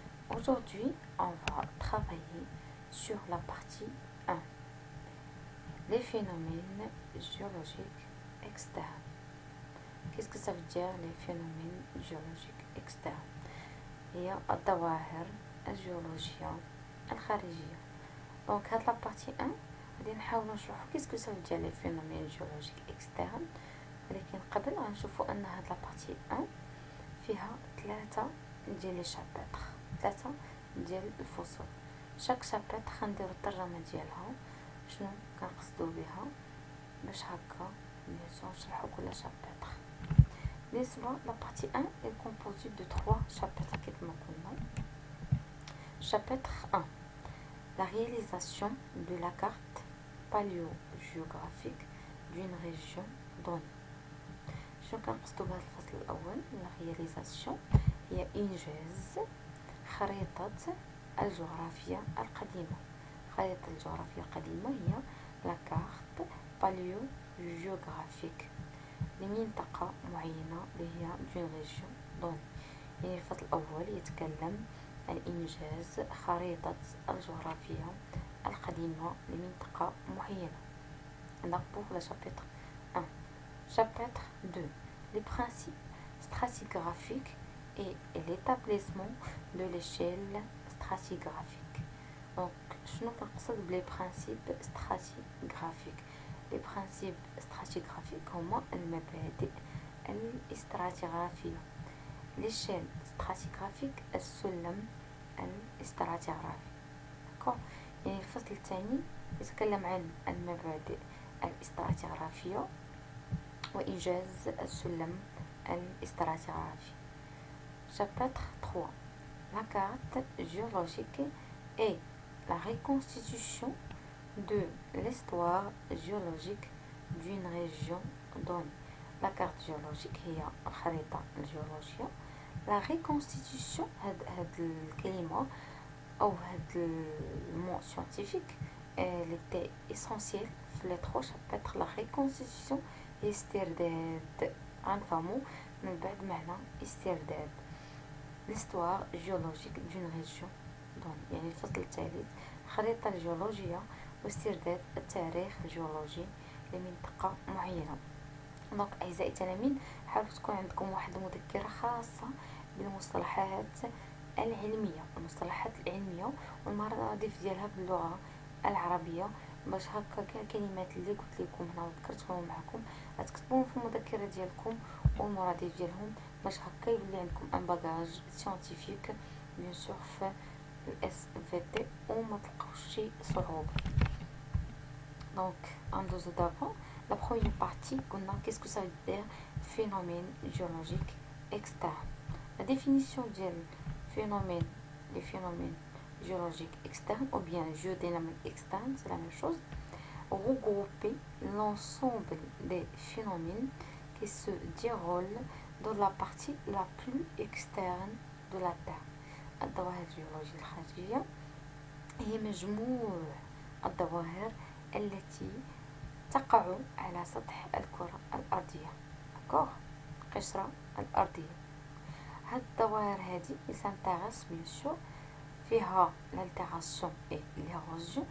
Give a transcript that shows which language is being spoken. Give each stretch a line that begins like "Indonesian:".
French: Aujourd'hui, on va travailler sur la partie 1, les phénomènes géologiques externes. Qu'est-ce que ça veut dire les phénomènes géologiques externes؟
Arabic: هي الظواهر الجيولوجية الخارجية. دونك هاد لا بارتي 1 غادي نحاولوا نشرحوا كيسكو سا فو دير لي فينومين جيولوجيك اكسترن، ولكن قبل غنشوفوا ان هاد لا بارتي 1 فيها 3 ديال لي شابتر، 3 ديال الفصول. شاك شابتر غنديروا الترجمه ديالها شنو كنقصدوا بها باش هكا نشرحوا كل شابتر.
French: بالنسبه لا بارتي 1 est composée de 3 chapitres
Arabic: كما قلنا.
French: Chapitre 1, la réalisation de la carte paléogéographique d'une région donnée.
Arabic: شنو كنقصدوا بهذا الفصل الاول؟ la réalisation هي انجاز خريطه الجغرافيا القديمه. خريطه الجغرافيا القديمه هي
French: la carte paléogéographique
Arabic: لمنطقه معينه اللي هي
French: d'une région donnée.
Arabic: يعني الفصل الاول يتكلم عن انجاز خريطه الجغرافيا القديمه لمنطقه معينه.
French: Donc pour le chapitre 1. Chapitre 2. Les principes stratigraphiques et l'établissement de l'échelle stratigraphique.
Arabic: Donc, شنو كنقصد بلي principes stratigraphiques؟
French: les principes stratigraphiques
Arabic: هما المبادئ الاستراتيغرافية.
French: l'échelle stratigraphique
Arabic: السلم الاستراتيغرافي. داكوغ، يعني الفصل الثاني يتكلم عن المبادئ الاستراتيغرافية وإنجاز السلم الاستراتيغرافي.
French: Chapitre 3. La carte géologique et la reconstitution de l'histoire géologique d'une région donnée. La carte géologique
Arabic: هي الخريطة الجيولوجية.
French: La reconstitution
Arabic: هاد الكلمة أو هاد
French: المو scientifique elle était essentielle في les 3 chapitres.
Arabic: La reconstitution هي استرداد، غنفهمو من بعد معنى استرداد.
French: l'histoire géologique d'une région donnée،
Arabic: يعني الفصل الثالث الخريطة الجيولوجية واسترداد التاريخ الجيولوجي لمنطقة معينة. دونك أعزائي التلاميذ، حاولوا تكون عندكم واحد المذكرة خاصة بالمصطلحات العلمية، المصطلحات العلمية والمرادف ديالها باللغة العربية، باش هكا كاع الكلمات اللي قلت لكم هنا وذكرتهم معكم غتكتبوهم في المذكرة ديالكم والمرادف ديالهم، باش هكا يولي عندكم ان باغاج سيانتيفيك بيان سور في الاس في تي وما تلقاوش شي صعوبة.
French: دونك ندوزو دابا لا بروميير بارتي. قلنا كيسكو سا دير phénomène géologique externe. La définition ديال phénomène les phénomènes géologiques externes ou bien géodynamique externe, c'est la même chose. Regrouper l'ensemble des phénomènes qui se déroulent dans la partie la plus externe de la Terre.
Arabic: الظواهر الجيولوجية الخارجية هي مجموع الظواهر التي تقع على سطح الكرة الأرضية، القشرة الأرضية. هاد الظواهر هادي سانتاغاس بيان سور فيها
French: l'altération et l'érosion.